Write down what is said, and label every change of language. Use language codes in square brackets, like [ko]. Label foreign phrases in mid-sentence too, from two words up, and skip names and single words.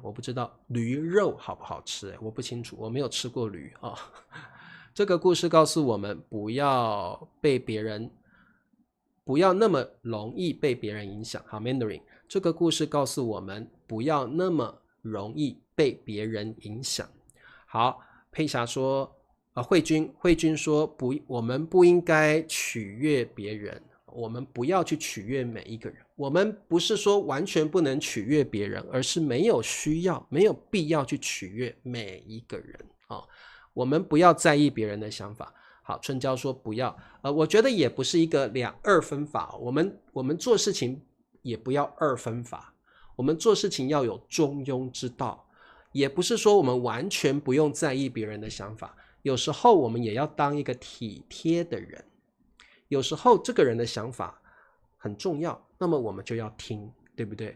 [zh] 我不知道驢肉好不好吃我不清楚，我沒有吃過驢這個故事告訴我們不要那麼容易被別人影響。好 Mandarin 這個故事告訴我們不要那麼容易被別人影響。好，佩霞說慧君說我們不應該取悅別人，我們不要去取悅每一個人。我們不是說完全不能取悅別人，而是沒有需要沒有必要去取悅每一個人我們不要在意別人的想法。好，春嬌說不要我覺得也不是一個二分法，我們做事情也不要二分法，我們做事情要有中庸之道，也不是說我們完全不用在意別人的想法，有時候我們也要當一個體貼的人，有時候這個人的想法很重要，那麼我們就要聽，對不对？